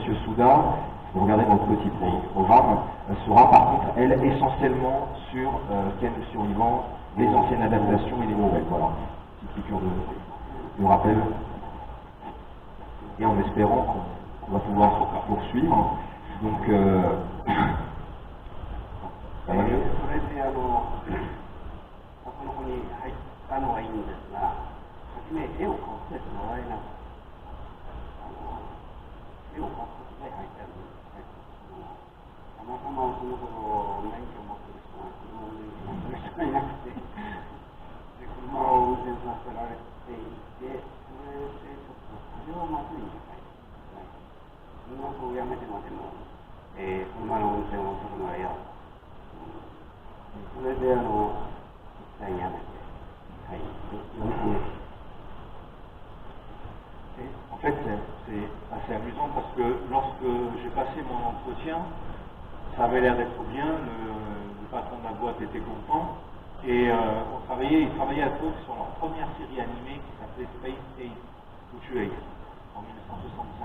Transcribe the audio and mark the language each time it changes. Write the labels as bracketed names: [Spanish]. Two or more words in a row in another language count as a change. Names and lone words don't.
[French] Suda, si vous regardez notre petit programme, sera par contre, elle, essentiellement sur Ken le survivant, les anciennes adaptations et les nouvelles. Voilà, petite piqûre de rappel. Et en espérant qu'on va pouvoir poursuivre. Donc, ça va mieux? [Japanese] たまたまその頃免許を持ってる人が車を運転する人がいなくて、で車を運転させられていて、それでちょっと風はまずいんじゃないですか。音楽をやめてまでも、車の運転をするのは嫌だ。それで一旦やめて、はい、4ヶ月。 [French] En fait, c'est assez amusant parce que lorsque j'ai passé mon entretien, ça avait l'air d'être bien, le patron de la boîte était content, et il travaillait à Fox sur leur première série animée qui s'appelait Space Ace, Future Ace, en 1965.